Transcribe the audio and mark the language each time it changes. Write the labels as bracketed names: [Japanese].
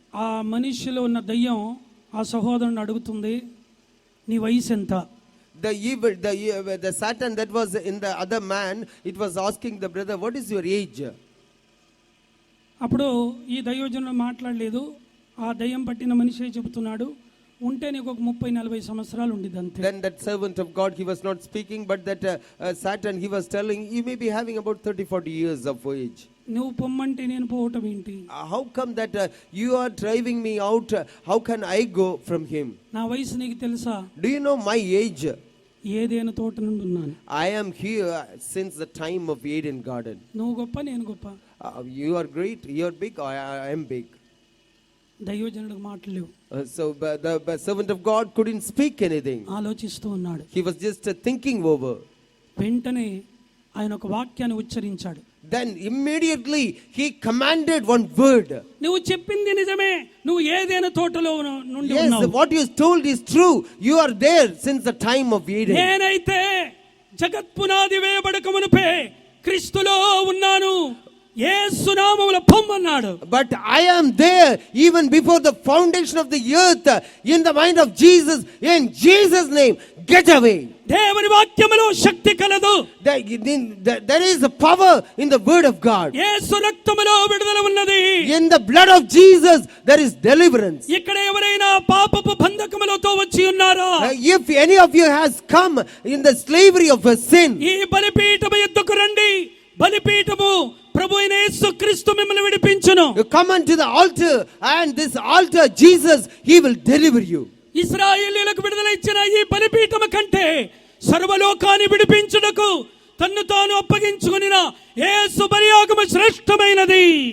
[Telugu] ఆ మనిషిలో ఉన్న దయ్యం ఆ సహోదరుని అడుగుతుంది, నీ వయసు ఎంత? [English] The Satan that was in the other man, it was asking the brother, what is your age? [Telugu] అప్పుడు ఈ దైవజనుడు మాట్లాడలేదు. ఆ దయ్యం పట్టిన మనిషి చెబుతున్నాడు, ఉంటే నీకు ఒక 30-40 సంవత్సరాలు ఉండిద్ది అంతే. [English] Then that servant of God, he was not speaking, but that Satan, he was telling, you may be having about 30-40 years of age. [Telugu] నువ్వు పొమ్మంటే నేను పోవటం ఏంటి? [English] How come that you are driving me out? How can I go from him? [Telugu] నా వయసు నీకు తెలుసా? [English] Do you know my age? [Telugu] Eden తోట నుండి ఉన్నాను. [English] I am here since the time of Eden garden. [Telugu] నువ్వు గొప్ప, నేను గొప్ప. [English] You are great, you are big, I am big. [Telugu] దైవజనుడికి మాటలు లేవు. [English] So the servant of God couldn't speak anything. [Telugu] ఆలోచిస్తూ ఉన్నాడు. [English] He was just thinking over. [Telugu] వెంటనే ఆయన ఒక వాక్యాన్ని ఉచ్చరించాడు. [English] Then immediately he commanded one word. [Telugu] నువ్వు చెప్పింది నిజమే, నువ్వు ఏదైనా తోటలో నుండి [English] Yes, [Telugu] ఉన్నావు. [English] what you told is true. You are there since the time of Eden. [Telugu] నేనైతే జగత్పునాది వేయబడక మునుపే క్రీస్తులో ఉన్నాను, యేసు నామములో పొమ్మన్నాడు. [English] But I am there even before the foundation of the earth, in the mind of Jesus. In Jesus' name, get away. [Telugu] దేవుని వాక్యములో శక్తి కలదు. [English] There is a power in the word of God. [Telugu] యేసు రక్తములో విడుదల ఉన్నది. [English] In the blood of Jesus there is deliverance. [Telugu] ఇక్కడ ఎవరైనా పాపపు బంధకములతో వచ్చి ఉన్నారా? [English] If any of you has come in the slavery of a sin, [Telugu] ఈ బలిపీఠము ఎద్దుకు రండి. బలిపీఠము ప్రభువైన యేసుక్రీస్తు మిమ్మల్ని విడిపించును. [English] you come unto the altar, and this altar Jesus, he will deliver you. [Telugu] ఇశ్రాయేలీయులకు విడుదల ఇచ్చిన ఈ బలిపీఠము కంటే సర్వలోకాన్ని విడిపించుటకు తన్ను తాను అప్పగించుకొనిన యేసు బలియాగము శ్రేష్టమైనది.